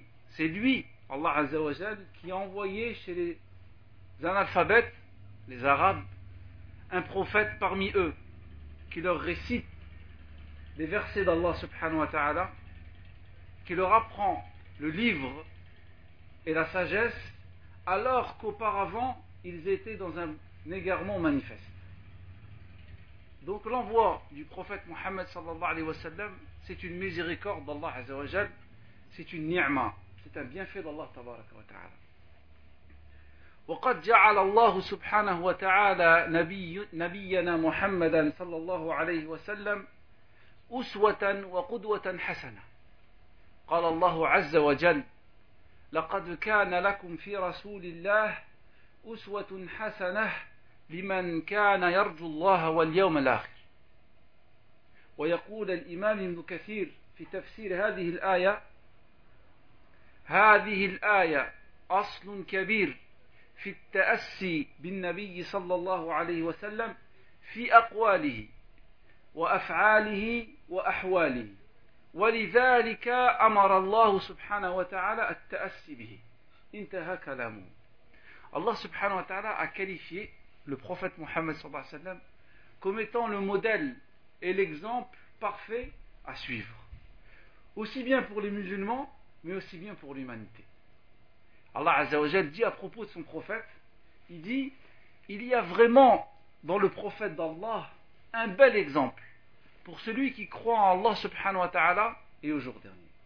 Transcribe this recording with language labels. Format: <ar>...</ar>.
<fr>C'est lui, Allah Azza wa Jal, qui a envoyé chez les analphabètes, les arabes, un prophète parmi eux, qui leur récite les versets d'Allah subhanahu wa ta'ala, qui leur apprend le livre et la sagesse, alors qu'auparavant, ils étaient dans un égarement manifeste. Donc l'envoi du prophète Muhammad sallallahu alayhi wa sallam, c'est une miséricorde d'Allah Azza wa Jal, c'est une ni'ma, c'est un bienfait d'Allah Tabaraka wa Ta'ala.</fr> <ar>وقد جعل الله سبحانه وتعالى نبينا محمدا صلى الله عليه وسلم أسوة وقدوة حسنة. قال الله عز وجل لقد كان لكم في رسول الله أسوة حسنة لمن كان يرجو الله واليوم الآخر. ويقول الإمام ابن كثير في تفسير هذه الآية هذه الآية أصل كبير في التأسي بالنبي صلى الله عليه وسلم في أقواله وأفعاله وأحواله ولذلك أمر الله سبحانه وتعالى التأسي به انتهى كلامه.</ar> <fr>الله سبحانه وتعالى a qualifié le prophète Mohammed صلى الله عليه وسلم comme étant le modèle et l'exemple parfait à suivre, aussi bien pour les musulmans, mais aussi bien pour l'humanité. Allah Azza wa Jal dit à propos de son prophète, il dit, il y a vraiment dans le prophète d'Allah un bel exemple pour celui qui croit en Allah subhanahu wa ta'ala et au jour dernier.</fr>